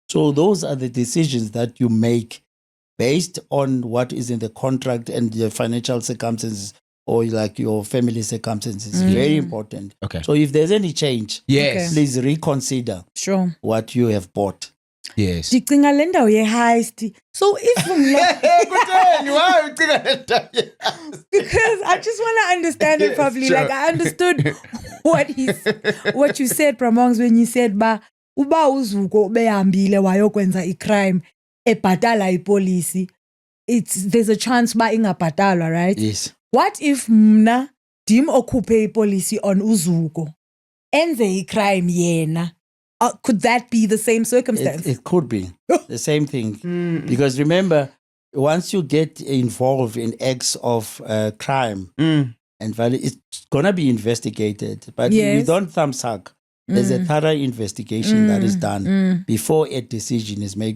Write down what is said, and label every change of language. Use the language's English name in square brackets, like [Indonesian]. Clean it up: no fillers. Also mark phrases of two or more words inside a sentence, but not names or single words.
[English] So those are the decisions that you make based on what is in the contract and your financial circumstances or like your family circumstances. Very important. Okay. So if there's any change, Yes. please reconsider Sure. what you have bought. Yes. [Xhosa] Ndicinga le ndawo ye-heist. [English] So if because I just want to understand it properly. Sure. Like I understood what you said, Pramongs, when you said [Xhosa] ba uba uzuko behambile wayokwenza i-crime ebhatala ipolisi, [English] there's a chance ba ingabhatalwa, right? Yes. What if [Xhosa] mna dim okhuphe ipolisi on uzuko enze i-crime yena? [English] Could that be the same circumstance? It could be the same thing. Because remember, once you get involved in acts of crime and violence, it's going to be investigated. But we don't thumb suck. There's a thorough investigation that is done before a decision is made.